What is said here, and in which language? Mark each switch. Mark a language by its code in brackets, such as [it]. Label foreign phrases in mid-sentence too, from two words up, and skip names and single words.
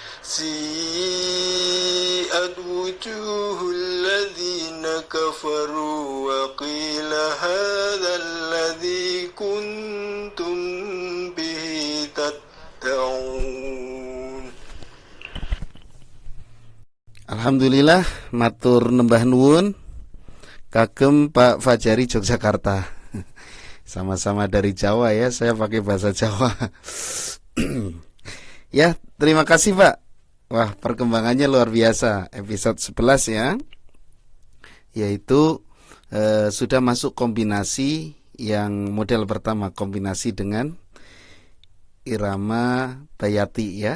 [ar] سيئت وجوه الذين كفروا وقيل هذا الذي كنتم به تدعون. [jv] Alhamdulillah, matur nembah nuwun kagem Pak Fajari Yogyakarta. [id] Sama-sama dari Jawa ya, saya pakai bahasa Jawa. Ya, terima kasih Pak. Wah, perkembangannya luar biasa. Episode 11 ya, yaitu sudah masuk kombinasi yang model pertama, kombinasi dengan irama bayati ya.